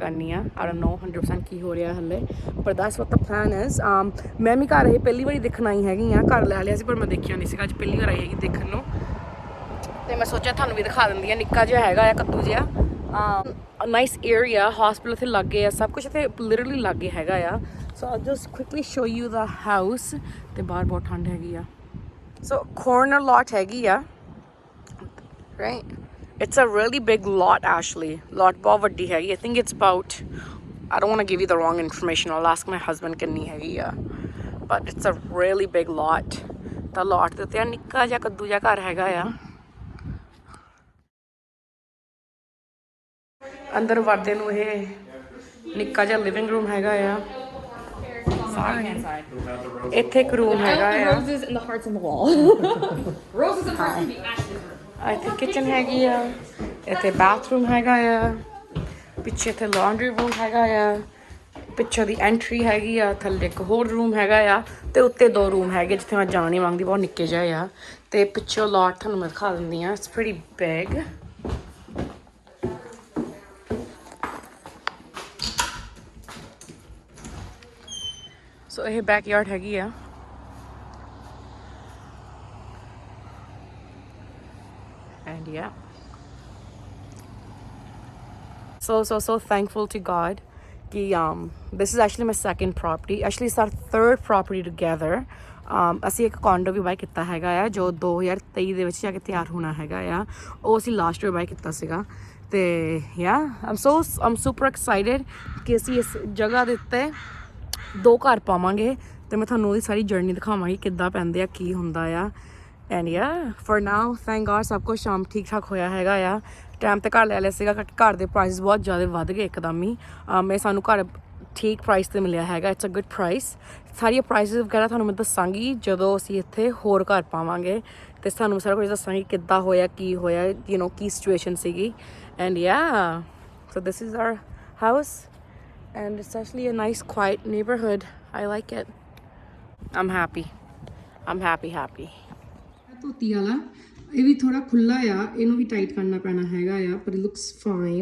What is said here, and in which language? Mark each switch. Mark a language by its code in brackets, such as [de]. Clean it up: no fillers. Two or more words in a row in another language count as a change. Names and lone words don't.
[pa] ਕਰਨੀ ਆ [en] I don't know [pa] 100% ਕੀ ਹੋ ਰਿਹਾ ਹਲੇ ਪਰ [en] that's what the plan is [pa] ਮੈਂ ਵੀ ਘਰ ਇਹ ਪਹਿਲੀ ਵਾਰੀ ਦੇਖਣ ਆਈ ਹੈਗੀ ਆ ਘਰ ਲੈ ਲਿਆ ਸੀ ਪਰ ਮੈਂ ਦੇਖਿਆ ਨਹੀਂ ਸੀਗਾ ਅੱਜ ਪਹਿਲੀ ਵਾਰ ਆਈ ਹੈਗੀ ਦੇਖਣ ਨੂੰ ਤੇ ਮੈਂ ਸੋਚਿਆ ਤੁਹਾਨੂੰ ਵੀ ਦਿਖਾ ਦਿੰਦੀ ਆ ਨਿੱਕਾ ਜਿਹਾ ਹੈਗਾ ਆ ਕੱਦੂ ਜਿਹਾ [en] nice area [pa] ਹਸਪੀਟਲ ਇੱਥੇ ਲਾਗੇ ਆ ਸਭ ਕੁਝ ਇੱਥੇ ਲਿਟਰਲੀ ਲਾਗੇ ਹੈਗਾ ਆ [en] so I'll just quickly show you the house [pa] ਤੇ ਬਾਹਰ ਬਹੁਤ ਠੰਡ ਹੈਗੀ ਆ [en] so corner lot [pa] ਹੈਗੀ ਆ ਰਾਈਟ [en] It's a really big lot actually. [pa] Lot ਬਹੁਤ ਵੱਡੀ ਹੈਗੀ. [en] I think it's about I don't want to give you the wrong information. I'll ask my husband [pa] ਕਿੰਨੀ ਹੈਗੀ ਆ. [en] But it's a really big lot. [pa] ਤਾਂ lot ਦੇ ਉੱਤੇ ਨਿੱਕਾ ਜਿਹਾ ਕੱਦੂ ਜਿਹਾ ਘਰ ਹੈਗਾ ਆ. ਅੰਦਰ ਵੜਦੇ ਨੂੰ ਇਹ ਨਿੱਕਾ ਜਿਹਾ [en] living room [pa] ਹੈਗਾ ਆ. ਇੱਥੇ ਇੱਕ ਰੂਮ ਹੈਗਾ ਆ. [en] Roses and the hearts on the wall. Roses and hearts in the ashes. [pa] ਇੱਥੇ ਕਿਚਨ ਹੈਗੀ ਆ ਇੱਥੇ ਬਾਥਰੂਮ ਹੈਗਾ ਆ ਪਿੱਛੇ ਇੱਥੇ [en] laundry room [pa] ਹੈਗਾ ਆ ਪਿੱਛੇ ਦੀ ਐਂਟਰੀ ਹੈਗੀ ਆ ਥੱਲੇ ਇੱਕ ਹੋਰ ਰੂਮ ਹੈਗਾ ਆ ਤੇ ਉੱਤੇ 2 ਰੂਮ ਹੈਗੇ ਜਿੱਥੇ ਮੈਂ ਜਾਣ ਨਹੀਂ ਮੰਗਦੀ ਬਹੁਤ ਨਿੱਕੇ ਜਿਹੇ ਆ ਤੇ ਪਿੱਛੇ ਲਾਟ ਤੁਹਾਨੂੰ ਮੈਂ ਦਿਖਾ ਦਿੰਦੀ ਆ [en] it's pretty big so [pa] ਇਹ ਬੈਕਯਾਰਡ ਹੈਗੀ ਆ [en] and yeah so thankful to God [pa] ki [en] this is actually my second property actually it's our third property together [pa] ਅਸੀਂ ਇੱਕ condo ਵੀ ਬਾਈ ਕੀਤਾ ਹੈਗਾ ਆ ਜੋ 2023 ਦੇ ਵਿੱਚ ਜਾ ਕੇ ਤਿਆਰ ਹੋਣਾ ਹੈਗਾ ਆ ਉਹ ਅਸੀਂ [en] last year [pa] ਬਾਈ ਕੀਤਾ ਸੀਗਾ ਤੇ [en] yeah I'm super excited [pa] ਕਿ ਅਸੀਂ ਇਸ ਜਗ੍ਹਾ ਦੇ ਉੱਤੇ 2 ਘਰ ਪਾਵਾਂਗੇ ਤੇ ਮੈਂ ਤੁਹਾਨੂੰ ਉਹਦੀ ਸਾਰੀ ਜਰਨੀ ਦਿਖਾਵਾਂਗੀ ਕਿੱਦਾਂ ਪੈਂਦੇ ਆ ਕੀ ਹੁੰਦਾ ਆ [en] and ya for now thank God [pa] ਸਭ ਕੁਝ ਸ਼ਾਮ ਠੀਕ ਠਾਕ ਹੋਇਆ ਹੈਗਾ ਆ ਟਾਈਮ ਤੇ ਘਰ ਲੈ ਲਿਆ ਸੀਗਾ ਕਿਉਂਕਿ ਘਰ ਦੇ ਪ੍ਰਾਈਸ ਬਹੁਤ ਜ਼ਿਆਦਾ ਵੱਧ ਗਏ ਇੱਕਦਮ ਹੀ ਮੈਂ ਸਾਨੂੰ ਘਰ ਠੀਕ ਪ੍ਰਾਈਸ ਤੇ ਮਿਲਿਆ ਹੈਗਾ [en] it's a good price [pa] ਸਾਰੀਆਂ ਪ੍ਰਾਈਸਿਸ ਵਗੈਰਾ ਤੁਹਾਨੂੰ ਮੈਂ ਦੱਸਾਂਗੀ ਜਦੋਂ ਅਸੀਂ ਇੱਥੇ ਹੋਰ ਘਰ ਪਾਵਾਂਗੇ ਤੇ ਸਾਨੂੰ ਸਾਰਾ ਕੁਝ ਦੱਸਾਂਗੀ ਕਿੱਦਾਂ ਹੋਇਆ ਕੀ ਹੋਇਆ [en] you know [pa] ਕੀ ਸਿਚੁਏਸ਼ਨ ਸੀਗੀ [en] and ya so this is our house and it's actually a nice quiet neighbourhood I like it I'm happy [pa] ਧੋਤੀ ਵਾਲਾ ਇਹ ਵੀ ਥੋੜਾ ਖੁੱਲਾ ਆ, ਇਹਨੂੰ ਵੀ ਟਾਈਟ ਕਰਨਾ ਪੈਣਾ ਹੈਗਾ ਆ, ਪਰ [en] it looks fine.